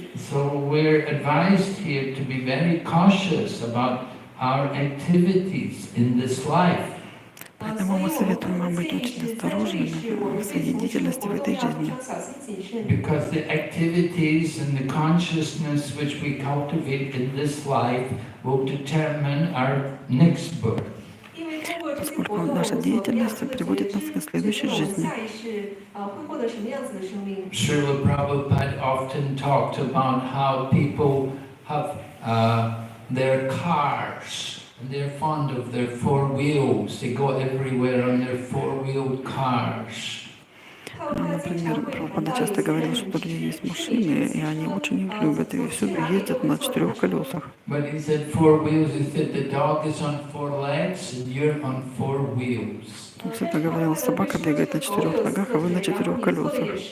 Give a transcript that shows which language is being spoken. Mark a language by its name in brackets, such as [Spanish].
[English] So we're advised here to be very cautious about our activities in this life. [Russian] Поэтому мы советуем вам быть очень осторожными в своей деятельности в этой жизни. [English] Because the activities and the consciousness which we cultivate in this life will determine our next birth. [Russian] Поскольку наша деятельность приводит нас к следующей жизни. [English] Srila Prabhupada often talked about how people have their cars. And they're fond of their four wheels. They go everywhere on their four-wheeled cars. [Russian] Например, Прабхупада часто говорил, что у людей есть машины, и они очень их любят, и всюду ездят на 4 колесах. [English] But he said 4 wheels. He said the dog is on 4 legs and you're on 4 wheels. [Russian] Он всегда говорил, собака бегает на 4 ногах, а вы на 4 колесах.